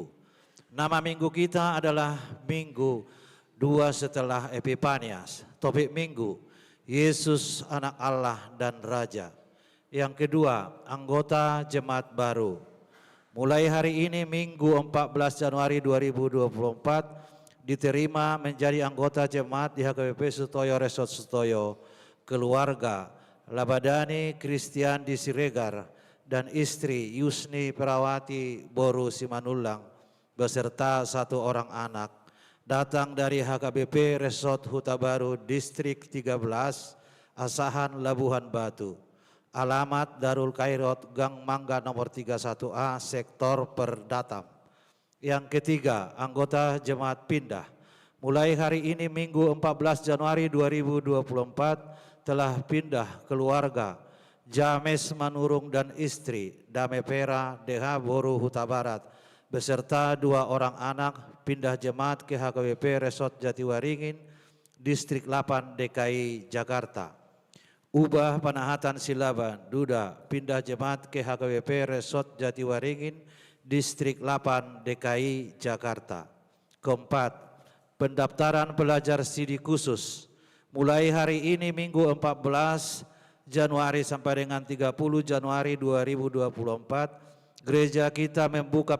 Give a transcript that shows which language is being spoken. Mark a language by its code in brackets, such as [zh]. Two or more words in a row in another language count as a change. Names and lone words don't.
[id] Nama minggu kita adalah Minggu 2 setelah Epifanias. Topik minggu, Yesus anak Allah dan Raja. Yang kedua, anggota jemaat baru. Mulai hari ini Minggu 14 Januari 2024 diterima menjadi anggota jemaat di HKBP Sutoyo Resort Sutoyo, keluarga Labadani Kristiandi Siregar dan istri Yusni Perawati Boru Simanullang beserta satu orang anak datang dari HKBP Resort Huta Baru Distrik 13 Asahan Labuhan Batu. Alamat Darul Khairot, Gang Mangga nomor 31A, Sektor Perdatam. Yang ketiga, anggota jemaat pindah. Mulai hari ini Minggu 14 Januari 2024 telah pindah keluarga James Manurung dan istri Dame Pera DH Boru Huta Barat beserta 2 orang anak pindah jemaat ke HKBP Resort Jatiwaringin, Distrik 8 DKI Jakarta. Ubah Panahatan Silaban Duda pindah jemaat ke HKBP Resort Jatiwaringin, Distrik 8 DKI Jakarta. Keempat, pendaftaran pelajar studi khusus. Mulai hari ini Minggu 14 Januari sampai dengan 30 Januari 2024, gereja kita membuka